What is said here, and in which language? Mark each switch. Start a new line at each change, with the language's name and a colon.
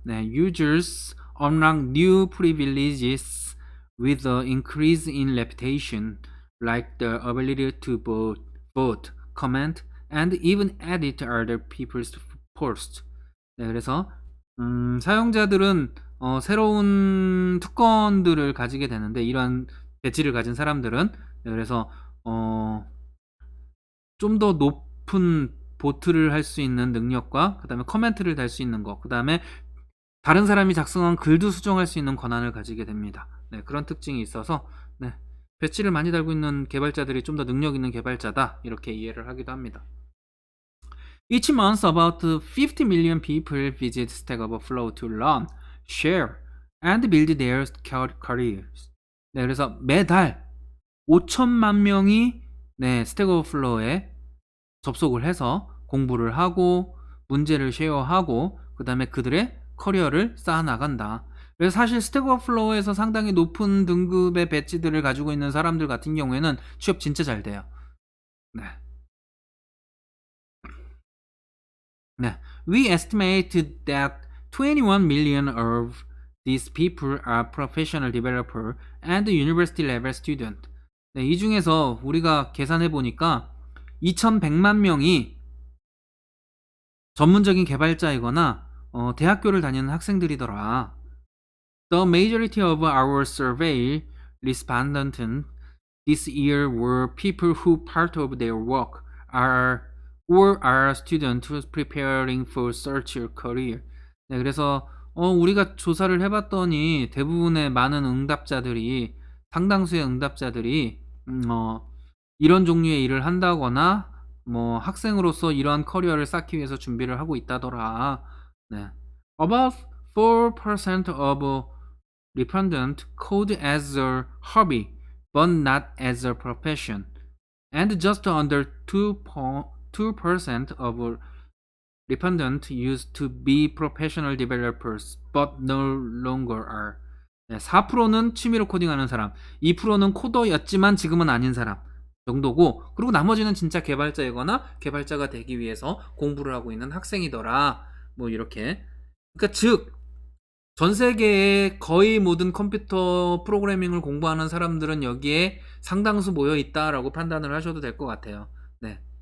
English: Users unlock new privileges with the increase in reputation, like the ability to vote, comment, and even edit other people's posts.
Korean: 그래서 사용자들은 새로운 특권들을 가지게 되는데, 이러한 배지를 가진 사람들은 그래서 좀 더 높은 보트를 할 수 있는 능력과, 그 다음에 커멘트를 달 수 있는 것, 그 다음에 다른 사람이 작성한 글도 수정할 수 있는 권한을 가지게 됩니다. 그런 특징이 있어서 배지를 많이 달고 있는 개발자들이 좀 더 능력 있는 개발자다, 이렇게 이해를 하기도 합니다.
English: Each month, about 50 million people visit Stack Overflow to learn, share, and build their careers.
Korean: 그래서 매달 5천만 명이 스택 오버플로우에 접속을 해서 공부를 하고 문제를 쉐어하고 그 다음에 그들의 커리어를 쌓아나간다. 그래서 사실 스택 오버플로우에서 상당히 높은 등급의 배지들을 가지고 있는 사람들 같은 경우에는 취업 진짜 잘 돼요.
English: We estimate that 21 million of these people are professional developer and university level student.
Korean: 네, 이 중에서 우리가 계산해 보니까 2,100만 명이 전문적인 개발자이거나 대학교를 다니는 학생들이더라.
English: The majority of our survey respondents this year were people who part of their work are or are students preparing for such a career.
Korean: 네, 그래서 우리가 조사를 해봤더니 대부분의 많은 응답자들이 상당수의 응답자들이 이런 종류의 일을 한다거나 뭐 학생으로서 이러한 커리어를 쌓기 위해서 준비를 하고 있다더라. 네.
English: About 4% of respondents code as a hobby, but not as a profession. And just under 2% of respondents used to be professional developers, but no longer are.
Korean: 네, 4%는 취미로 코딩하는 사람, 2%는 코더였지만 지금은 아닌 사람 정도고, 그리고 나머지는 진짜 개발자이거나 개발자가 되기 위해서 공부를 하고 있는 학생이더라. 뭐 이렇게. 그러니까 즉 전 세계의 거의 모든 컴퓨터 프로그래밍을 공부하는 사람들은 여기에 상당수 모여 있다라고 판단을 하셔도 될 것 같아요. 네.